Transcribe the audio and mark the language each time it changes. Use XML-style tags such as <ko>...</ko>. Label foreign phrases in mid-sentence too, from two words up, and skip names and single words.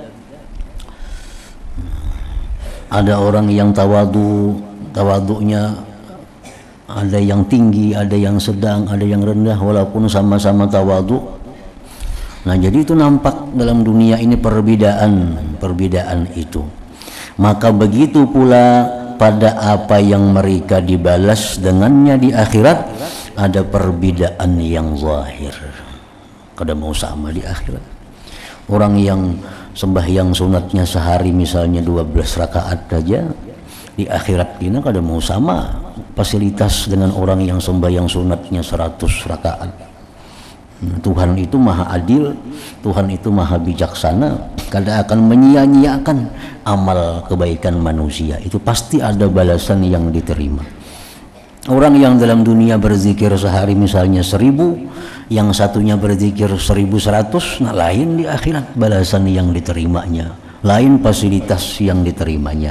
<id>Ada orang yang tawadhu'nya ada yang tinggi, ada yang sedang, ada yang rendah, walaupun sama-sama tawadhu'. Nah jadi itu nampak dalam dunia ini perbedaan itu. Maka begitu pula pada apa yang mereka dibalas dengannya di akhirat ada perbedaan yang zahir. Kada mau sama di akhirat. Orang yang sembahyang sunatnya sehari misalnya 12 rakaat saja, di akhirat ini kada mau sama fasilitas dengan orang yang sembahyang sunatnya 100 rakaat. Tuhan itu maha adil, Tuhan itu maha bijaksana, kada akan menyia-nyiakan amal kebaikan manusia. Itu pasti ada balasan yang diterima. Orang yang dalam dunia berzikir sehari misalnya 1000, yang satunya berzikir 1100, nah lain di akhirat balasan yang diterimanya, lain fasilitas yang diterimanya.</id>